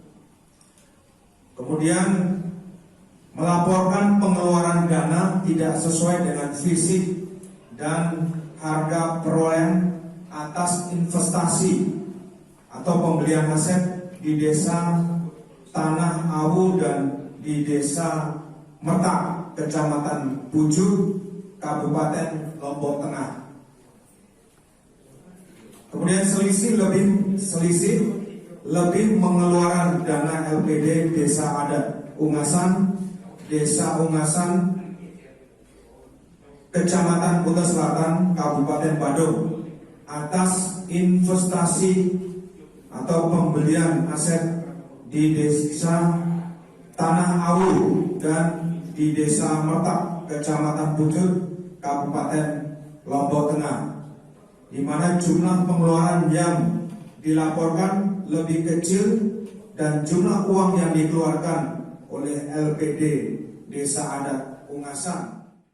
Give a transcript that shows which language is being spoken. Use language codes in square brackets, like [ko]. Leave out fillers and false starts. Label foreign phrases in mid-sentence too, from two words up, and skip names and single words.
[id] Kemudian melaporkan pengeluaran dana tidak sesuai dengan fisik dan harga perolehan atas investasi atau pembelian aset di desa Tanah Awu dan di desa Mertak, Kecamatan Buju, Kabupaten Lombok Tengah. Kemudian selisih lebih mengeluarkan dana LPD Desa Adat Ungasan, Desa Ungasan, Kecamatan Kuta Selatan, Kabupaten Badung atas investasi atau pembelian aset di Desa Tanah Awu dan di Desa Mertak, Kecamatan Bujur, Kabupaten Lombok Tengah, di mana jumlah pengeluaran yang dilaporkan lebih kecil dan jumlah uang yang dikeluarkan oleh LPD Desa Adat Ungasan.